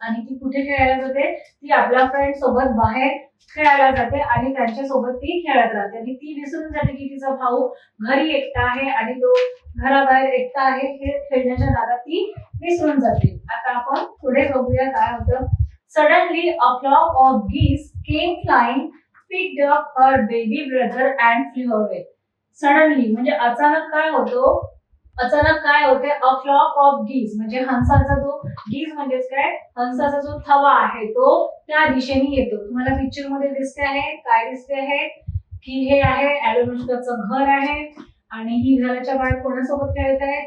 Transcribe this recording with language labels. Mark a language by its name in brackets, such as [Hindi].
[Marathi] आणि ती कुठे खेळायला जाते? ती आपल्या फ्रेंड सोबत बाहेर खेळायला जाते आणि त्यांच्यासोबत ती खेळत राहते आणि ती विसरून जाते की तिचा भाऊ घरी एकटा आहे आणि तो घराबाहेर एकटा आहे हे खेळण्याच्या नादात ती विसरून जाते. आता आपण पुढे बघूया काय होतं. [English] Suddenly a flock of geese came flying, picked up her baby brother and flew away. [Marathi] Suddenly म्हणजे अचानक काय होतं? अचानक काय होते? अ फ्लॉक ऑफ गीज म्हणजे हंसाचा जो गीज म्हणजेच काय हंसाचा जो थवा आहे तो त्या दिशेने येतो. तुम्हाला पिक्चर मध्ये दिसते आहे काय दिसते आहे की हे आहे अनुष्काचं घर आहे आणि ही घराच्या बाहेर कोणासोबत खेळत आहे?